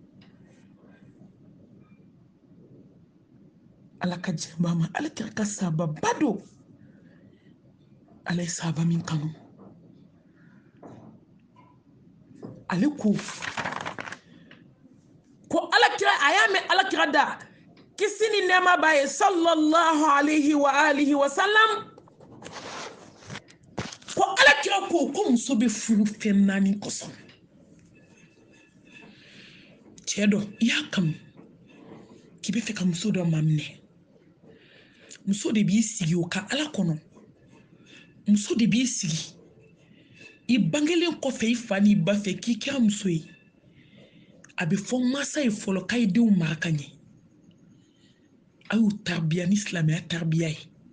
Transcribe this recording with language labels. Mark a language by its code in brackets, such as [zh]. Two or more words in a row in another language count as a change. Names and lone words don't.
[bm] ala ka jɛnba ma ala kɛra ka sababa don ala ye sahaba min kanu ale ko alakira a y'a mɛn alakira da kisi ni nɛɛma b'a ye [ar] صلى الله عليه وعلى آله وسلم [bm] ko alakira ko muso bɛ furu fɛn naani kɔsɔn cɛ dɔ i y'a kanu k'i bɛ fɛ ka muso dɔ maminɛ muso de b'i sigi o ka ala kɔnɔ muso de b'i sigi i bangelen kɔfɛ i fa n'i ba fɛ k'i kɛra muso ye a bɛ fɔ masa ye fɔlɔ k'a ye denw mara ka ɲɛ a y'u taribiya ni silamɛya taribiya ye